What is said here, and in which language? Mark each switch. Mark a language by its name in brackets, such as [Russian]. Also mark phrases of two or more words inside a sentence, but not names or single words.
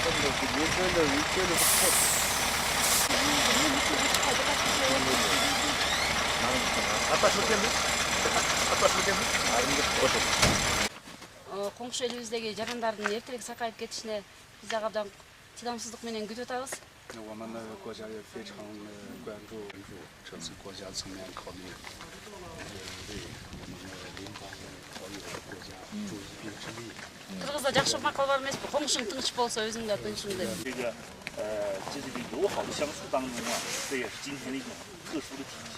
[Kyrgyz] Коңшу элибиздеги жарандардын эртерээк сакайып кетишине биз абдан чыдамсыздык менен күтүп атабыз. [Chinese] 我们的国家也非常关注这次国家层面考虑，为我们的邻邦好友国家助一臂之力。 [Kyrgyz] Кыргызда жакшы макал бар эмеспи? Коңшуң тынч болсо өзүң да тынчсың деп. [Chinese] 这个友好的相处当中啊，这也是今天的一种特殊的体现。